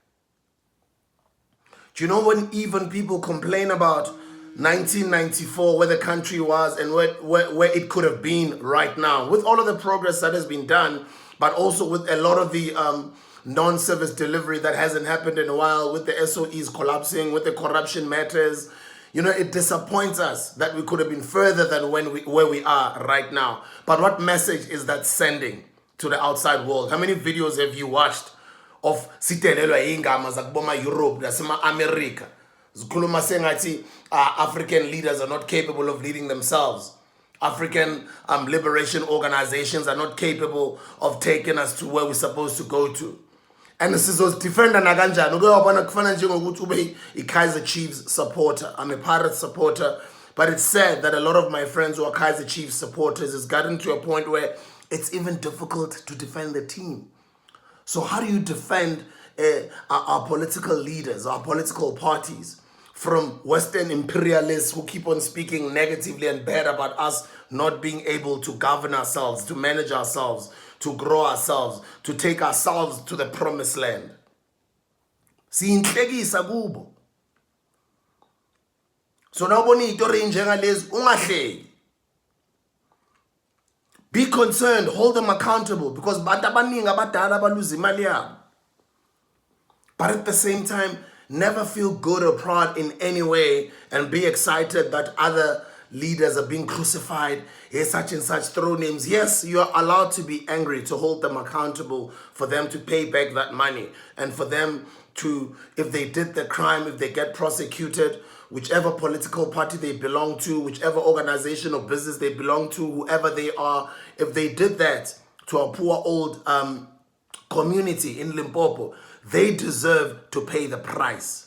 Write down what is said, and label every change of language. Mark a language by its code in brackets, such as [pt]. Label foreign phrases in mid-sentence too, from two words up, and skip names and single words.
[en] Do you know when even people complain about 1994, where the country was and where it could have been right now, with all of the progress that has been done, but also with a lot of the non-service delivery that hasn't happened in a while, with the SOEs collapsing, with the corruption matters, it disappoints us that we could have been further than where we are right now. But what message is that sending to the outside world? How many videos have you watched of [zu] sitelelwa ingama zakuboma Europe nasema America zikhuluma sengathi [en] African leaders are not capable of leading themselves? African liberation organizations are not capable of taking us to where we're supposed to go to. [zu] And sizozidefenda nakanjani? Uke wabona kufana njengokuthi ube i-Kaizer Chiefs supporter. [en] I'm a Pirates supporter, but it's sad that a lot of my friends who are Kaizer Chiefs supporters has gotten to a point where it's even difficult to defend the team. So how do you defend our political leaders, our political parties, from Western imperialists who keep on speaking negatively and bad about us not being able to govern ourselves, to manage ourselves, to grow ourselves, to take ourselves to the promised land? [zu] Siyinhlekisa kubo. So nawubona izitori njengalezi ungahleki. [en] Be concerned, hold them accountable, because [zu] bantu abaningi abadala baluza imali yabo. [en] But at the same time, never feel good or proud in any way and be excited that other leaders are being crucified. Here's such and such, throw names. Yes, you are allowed to be angry, to hold them accountable, for them to pay back that money, and for them to, if they did the crime, if they get prosecuted, whichever political party they belong to, whichever organization or business they belong to, whoever they are, if they did that to a poor old community in Limpopo, they deserve to pay the price.